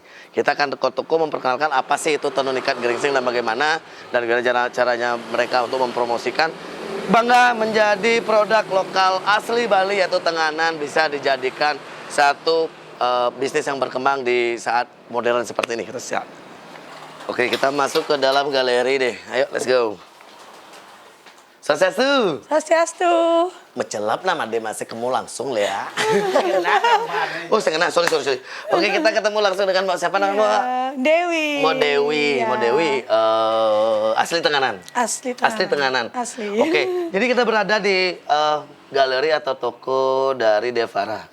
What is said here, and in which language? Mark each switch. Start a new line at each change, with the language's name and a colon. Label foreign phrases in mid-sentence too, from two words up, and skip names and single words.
Indonesian: Kita akan toko-toko memperkenalkan apa sih itu tenun ikat geringsing dan bagaimana caranya mereka untuk mempromosikan bangga menjadi produk lokal asli Bali, yaitu Tenganan, bisa dijadikan satu bisnis yang berkembang di saat modern seperti ini. Kita siap. Oke, kita masuk ke dalam galeri deh. Ayo,
English: let's go.
Indonesian: Swastiastu. Swastiastu. Mencelap nama dia masih ketemu langsung lah ya. Oh, saya kena. Sorry. Oke, kita ketemu langsung dengan Mbak siapa namanya, Mbak? Dewi. Mbak Dewi. Ya. Mbak Dewi asli Tenganan. Asli Tenganan. Asli Tenganan. Asli. Oke, jadi kita berada di galeri atau toko dari Devara.